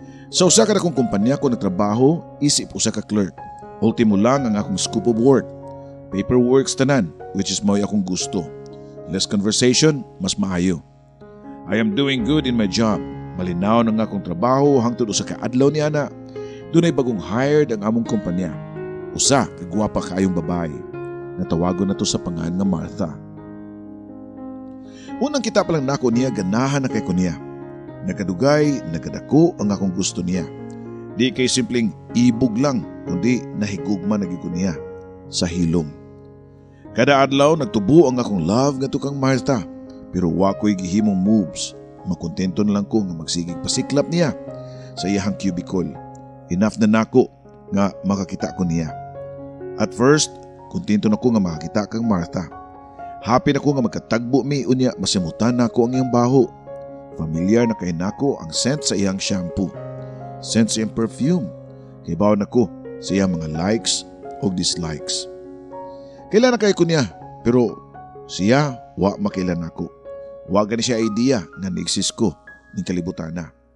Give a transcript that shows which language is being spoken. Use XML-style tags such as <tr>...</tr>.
<ceb>Sa usa ka akong kumpanya ko nagtrabaho, isip usa ka clerk. Ultimo lang ang akong</ceb> <en>scope of work.</en> <ceb>Paperworks tanan, which is mo'y akong gusto.</ceb> <en>Less conversation,</en> <ceb>mas maayo.</ceb> <en>I am doing good in my job.</en> <ceb>Malinaw ng akong trabaho hangtod usa ka adlaw ni ana. Dunay bagong hired ang among kumpanya. Usa ka gwapa kaayong babae. Natawagon na to sa pangan nga Martha. Unang kita pa lang nako niya ganahan na kay ko niya. Nakadugay, nakadako ang akong gusto niya. Di kay simpleng ibog lang, kundi nahigugma na gyud ko niya sa hilom. Kada adlaw nagtubo ang akong love ngadto kang Martha, pero wa ko'y gihimong moves. Makontento na lang ko nga magsigig pasiklap niya sa iyahang cubicle. Enough na nako nga makakita ko niya. At first, kontento na ko nga makakita kang Martha. Happy na ko nga magkatagbo mi unya masimutan nako ang iyang baho. Familiar na kay nako ang scent sa iyang shampoo. Scent sa iyang perfume. Kay bawo nako sa iyang mga likes o dislikes. Kailan na kay ko niya, pero siya wa makailan nako. Wa gani siya idea nga ni-exist ko ning kalibutan na.</ceb>